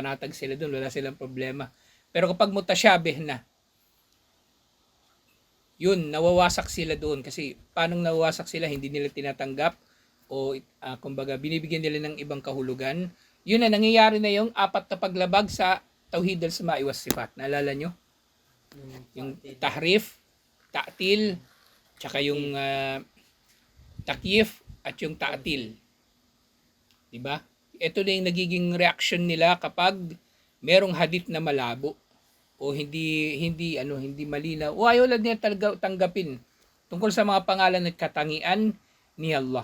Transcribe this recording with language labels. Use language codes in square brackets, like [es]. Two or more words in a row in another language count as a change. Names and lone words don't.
[tl] Panatag sila doon, wala silang problema. Pero kapag mutasyabih na, yun, nawawasak sila doon. Kasi paanong nawawasak sila, hindi nila tinatanggap o kumbaga, binibigyan nila ng ibang kahulugan. Yun na, nangyayari na yung 4 na paglabag sa [ar] توحيد الأسماء والصفات. [tl] Naalala nyo? Yung tahrif, ta'til, tsaka yung takyif at yung ta'til. Diba? Ito na yung nagiging reaction nila kapag merong hadith na malabo o hindi malinaw o ayaw lang niya tanggapin tungkol sa mga pangalan at katangian ni Allah.